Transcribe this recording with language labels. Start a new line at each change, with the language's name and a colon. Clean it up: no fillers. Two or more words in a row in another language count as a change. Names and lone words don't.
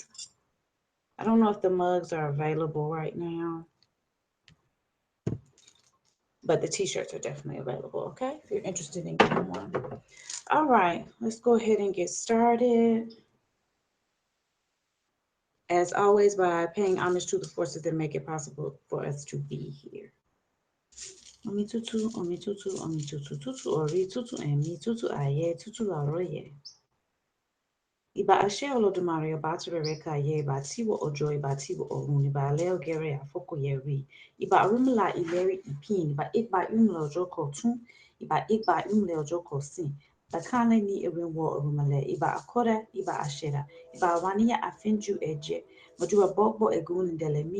English: I don't know if the mugs are available right now, but the t-shirts are definitely available. Okay, if you're interested in getting one. All right, let's go ahead and get started, as always, by paying homage to the forces that make it possible for us to be here.
Yoruba: Omi tutu, omi tutu, omi tutu tutu, ori tutu, emi tutu, aye tutu, laroye. Iba ashe olodumare ọba atụrere ka ye iba tiwo ojo iba tiwo ohun iba ale ogere afoko yeri iba rumla ileri ipin iba igba umle ojo kotun iba igba umle ojo kosin bakane ni ewenwo orumale iba akora iba ashera iba waniya afinju eje mojuba bogbo egun ndele mi